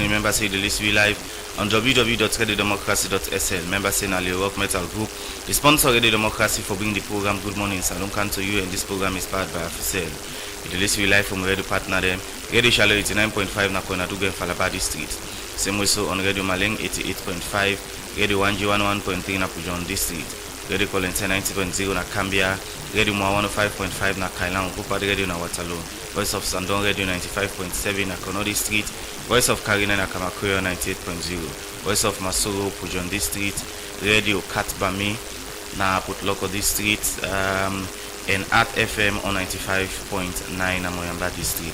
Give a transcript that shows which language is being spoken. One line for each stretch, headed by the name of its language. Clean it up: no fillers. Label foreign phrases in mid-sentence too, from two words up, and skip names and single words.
Krio: Remember say the list we live on www.radiodemocracy.sl. Remember say Nali Rock Metal Group, the sponsor of Radio Democracy for bringing the program Good Morning Salon come to you, and this program is powered by Afisel. The list we live from Radio Partner them, Radio Shallow 89.5 na Kona Duga and Falabadi Street. Same way so on Radio Maleng 88.5, Radio 1G 101.3 na Pujon District. Radio Colenta 90.0 na Cambia, Radio Mwa 105.5 na Kailan, Upad Radio na Waterloo, Voice of Sandon Radio 95.7 na Konodi Street, Voice of Karina na Kamakuyo 98.0, Voice of Masoro Pujon District, Radio Katbami na Putloko District, and Art FM on 95.9 na Moyamba District.